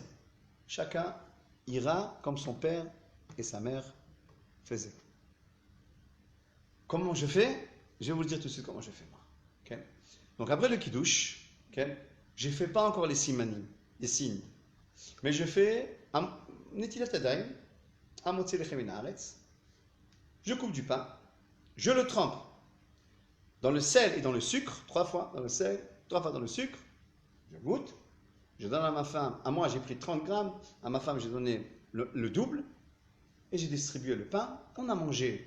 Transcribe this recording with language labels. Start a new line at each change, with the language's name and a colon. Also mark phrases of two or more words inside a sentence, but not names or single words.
French: Chacun ira comme son père et sa mère faisaient. Comment je fais? Je vais vous le dire tout de suite comment je fais moi. Okay? Donc après le kiddush, okay, je ne fais pas encore les simanim, les signes. Mais je fais
Hebrew: נטילת ידיים, המוציא לחם מן הארץ.
French: Je coupe du pain, je le trempe dans le sel et dans le sucre, 3 fois dans le sel, 3 fois dans le sucre, je goûte, je donne à ma femme, à moi j'ai pris 30 grammes, à ma femme j'ai donné le double, et j'ai distribué le pain, on a mangé.